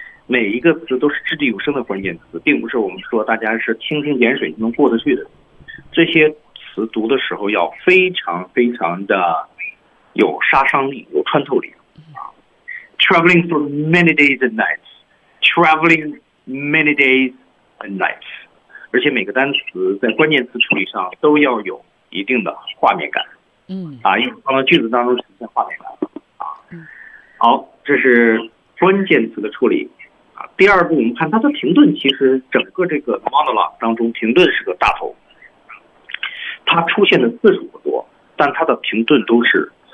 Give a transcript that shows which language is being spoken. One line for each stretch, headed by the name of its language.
Chinese: 每一个词都是掷地有声的关键词，并不是我们说大家是蜻蜓点水就能过得去的。这些词读的时候要非常非常的有杀伤力，有穿透力。
English: Traveling for many days and nights, traveling many days and nights.
Chinese: 而且每个单词在关键词处理上都要有一定的画面感。嗯，啊，因为放到句子当中实现画面感。啊，好，这是关键词的处理。啊，第二步我们看它的停顿，其实整个这个 monologue 当中停顿是个大头，它出现的次数不多，但它的停顿都是。